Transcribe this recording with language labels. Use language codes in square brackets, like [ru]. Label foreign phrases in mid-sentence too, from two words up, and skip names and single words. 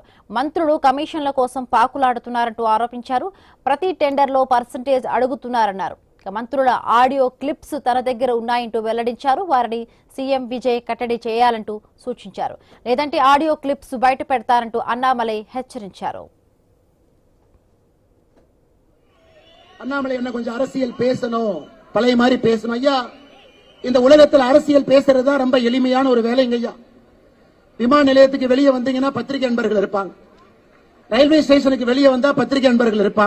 [te] మంత్రులు కమిషన్ల కోసం పాకులాడుతున్నారంటూ ఆరోపించారు. ప్రతి టెండర్లో పర్సెంటేజ్ అడుగుతున్నారన్నారు. మంత్రుల [en] audio clips [te] తన దగ్గర ఉన్నాయంటూ వెల్లడించారు. వారిని సీఎం విజయ్ కట్టడి చేయాలంటూ సూచించారు. లేదంటే [en] audio clips [te] బయట పెడతారంటూ అన్నామలై హెచ్చరించారు. [ta] அண்ணாமலை என்ன கொஞ்சம் அரசியல் பேசணும், பழைய மாதிரி பேசணும் ஐயா. இந்த உலகத்தில் அரசியல் பேசுறது ரொம்ப எளிமையான ஒரு வேலைங்க ஐயா. விமான நிலையத்துக்கு வெளியே வந்தீங்கன்னா பத்திரிகை நண்பர்கள் இருப்பாங்க. [en] railway stationukku [ta] வெளியே வந்தா பத்திரிகை நண்பர்கள் இருப்பாங்க.